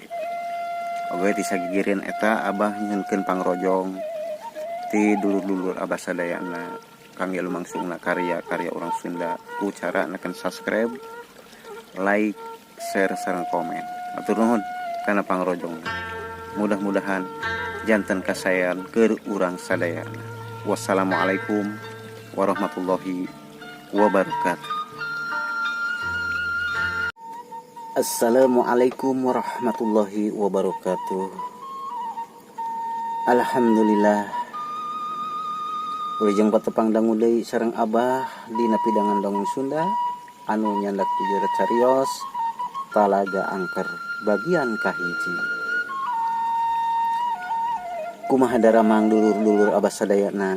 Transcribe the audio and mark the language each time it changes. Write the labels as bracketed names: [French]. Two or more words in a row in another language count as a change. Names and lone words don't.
[Sundanese] Oge ti sagigireun eta Abah nyuhunkeun pangrojong ti dulur-dulur Abah sadayana kangge lumangsungna karya-karya urang Sunda ku cara nekan [English] subscribe, like, share [Sundanese] sareng komen. Atur nuhun kana pangrojongna. Mudah-mudahan janten kasayan keur urang sadayana. [Arabic] والسلام عليكم ورحمة الله وبركاته. السلام عليكم ورحمة الله وبركاته. [Sundanese] Alhamdulillah wilujeng patepang dangu deui sareng Abah dina pidangan dongeng Sunda anu nyandak pijerat carios Talaga Angker bagian kahiji. Kumaha daramang dulur-dulur Abah sadayana.